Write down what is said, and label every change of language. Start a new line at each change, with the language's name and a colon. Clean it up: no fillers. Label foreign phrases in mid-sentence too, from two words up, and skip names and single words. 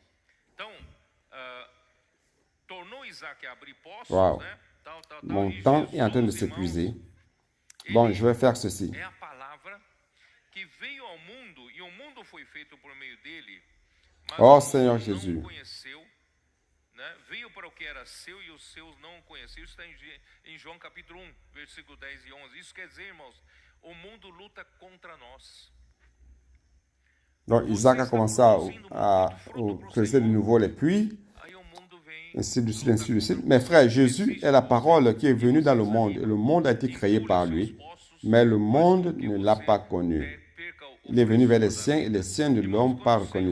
French: Wow. Mon temps est en train de s'épuiser. Bon, je vais faire ceci. Oh Seigneur Jésus.
Portuguese: Veio para o que era seu e os seus não o conheceram. Isso está em João capítulo 1, versículo 10 e 11. Isso quer dizer, irmãos, o mundo luta contra nós.
French: Donc Isaac a commencé à creuser de nouveau les puits, ainsi de suite, ainsi de suite. Mais frère, Jésus est la parole qui est venue dans le monde. Et le monde a été créé par lui, mais le monde ne l'a pas connu. Il est venu vers les siens et les siens de l'homme pas reconnu.